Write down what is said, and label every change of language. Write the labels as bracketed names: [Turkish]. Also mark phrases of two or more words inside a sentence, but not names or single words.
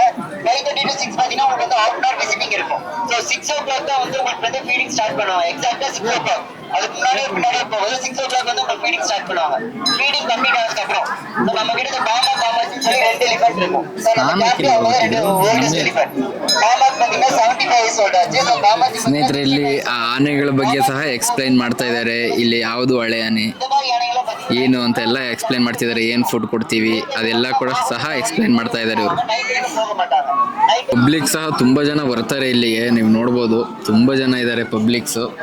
[Tamil] 5:30 to 6 பாத்தீங்கன்னா உங்களுக்கு வந்து [English] half an hour [Tamil] விசிட்டிங் இருக்கும். ஸோ 6 o'clock தான் வந்து உங்களுக்கு வந்து [English] feeding start [Tamil] பண்ணுவாங்க. எக்ஸாக்டா 6 o'clock. அதுக்கு முன்னாடியே போகுது 6 o'clock வந்து உங்களுக்கு [English] feeding start [Tamil] பண்ணுவாங்க. [English] feeding complete [Tamil] ஆனதுக்கு அப்புறம் நம்ம கிட்ட பாமா பாமாஸ்னு சொல்லி 2 எலிஃபென்ட் இருக்கும். ஸோ நம்ம கேம்ப்ல அவங்க 2 [English] oldest elephant. [Tamil] பாமாக்கு பார்த்தீங்கன்னா 75 [English] years old [Kannada] ಆಚೆ. ಸೊ ಬಾಮಾಜಿ ಸ್ನೇಹಿತರೆ ಇಲ್ಲಿ ಆ ಆನೆಗಳ ಬಗ್ಗೆ ಸಹ ಎಕ್ಸ್ಪ್ಲೈನ್ ಮಾಡ್ತಾ ಇದ್ದಾರೆ. ಇಲ್ಲಿ ಯಾವುದು ಹಳೆ ಆನೆ ಏನು ಅಂತ ಎಲ್ಲ ಎಕ್ಸ್ಪ್ಲೈನ್ ಮಾಡ್ತಿದ್ದಾರೆ. ಏನು ಫುಡ್ ಕೊಡ್ತೀವಿ ಅದೆಲ್ಲ ಕೂಡ ಸಹ ಎಕ್ಸ್ಪ್ಲೈನ್ ಮಾಡ್ತಾ ಇದ್ದಾರೆ ಇವರು. ಪಬ್ಲಿಕ್ ಸಹ ತುಂಬಾ ಜನ ಬರ್ತಾರೆ ಇಲ್ಲಿಗೆ, ನೀವು ನೋಡ್ಬೋದು ತುಂಬಾ ಜನ ಇದ್ದಾರೆ ಪಬ್ಲಿಕ್ಸು.